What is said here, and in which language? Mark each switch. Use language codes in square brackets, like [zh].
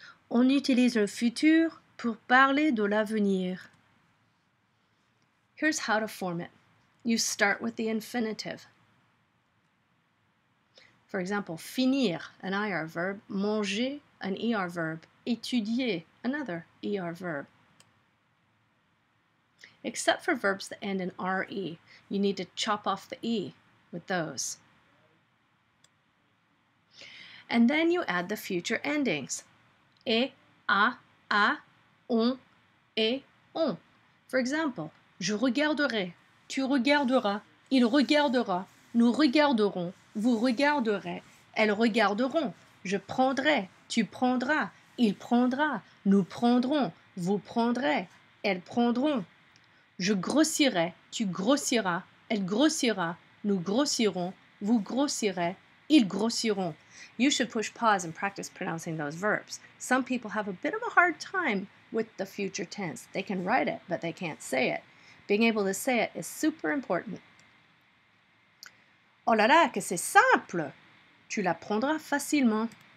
[fr] On utilise le futur pour parler de l'avenir. [en] Here's how to form it. You start with the infinitive. For example, finir, an IR verb, manger, an ER verb, étudier, another ER verb. Except for verbs that end in RE, you need to chop off the E with those. And then you add the future endings. Et, a, on, et, on. [fr] For example, je regarderai, tu regarderas, il regardera, nous regarderons, vous regarderez, elles regarderont, je prendrai, tu prendras, il prendra, nous prendrons, vous prendrez, elles prendront. Je grossirai, tu grossiras, elle grossira, nous grossirons, vous grossirez, ils grossiront. [en] You should push pause and practice pronouncing those verbs. Some people have a bit of a hard time with the future tense. They can write it, but they can't say it. Being able to say it is super important. [fr] Oh là là, que c'est simple! Tu l'apprendras facilement.